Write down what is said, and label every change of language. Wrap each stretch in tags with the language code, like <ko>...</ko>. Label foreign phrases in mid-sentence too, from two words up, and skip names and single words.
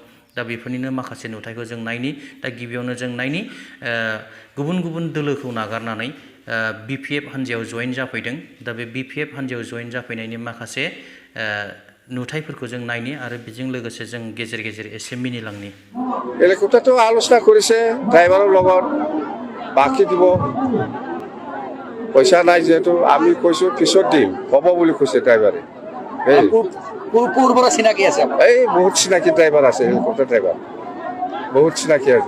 <brx>दा बेफोरनिनो माखासे नुथायखौ जों नायनि। दा गिबियावनो जों नायनि गुबुन गुबुन दोलोखौ नागारनानै BPF हान्जायाव जयेन जाफैदों। दा बे BPF हान्जायाव जयेन जाफैनायनि माखासे नुथायफोरखौ जों नायनि आरो बेजों लोगोसे जों गेजेर गेजेर एसे मिनिलांनि।</brx> <as>হেলিকপ্টাৰটো আলোচনা কৰিছে ড্ৰাইভাৰৰ লগত, বাকী দিব পইচা নাই, যেহেতু আমি কৈছো পিছত দিম, হ'ব বুলি কৈছে ড্ৰাইভাৰে। চিনাকি আছে, এই বহুত চিনাকি ড্ৰাইভাৰ আছে,</as> <en>helicopter driver</en> <as>বহুত চিনাকি আছে।</as>